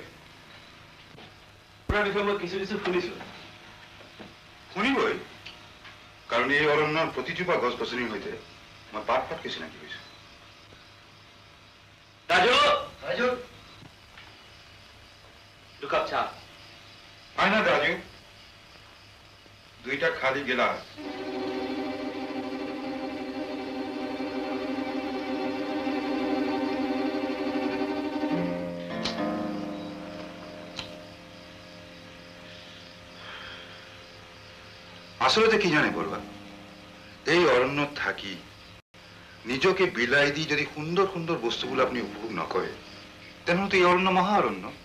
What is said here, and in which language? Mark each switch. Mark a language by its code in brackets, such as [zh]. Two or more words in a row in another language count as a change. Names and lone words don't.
[as] আপোনাৰ বিষয়ে মই কিছু শুনিছো। শুনিবই, কাৰণ এই অৰণ্যৰ প্ৰতিজোপা গছ গছনিৰ সৈতে মই পাতকৈ চিনাকি হৈছো। ৰাজু, ৰাজু, দুকাপ চাহ। আয় না রাজু, 2টা খালি গিলাস। আসলে কি জানে বলবা, এই অরণ্যত থাকি নিজকে বিলাই দি যদি সুন্দর সুন্দর বস্তুগুলো আপনি উপভোগ নকরে, তেমন তো এই অরণ্য মহা অরণ্য।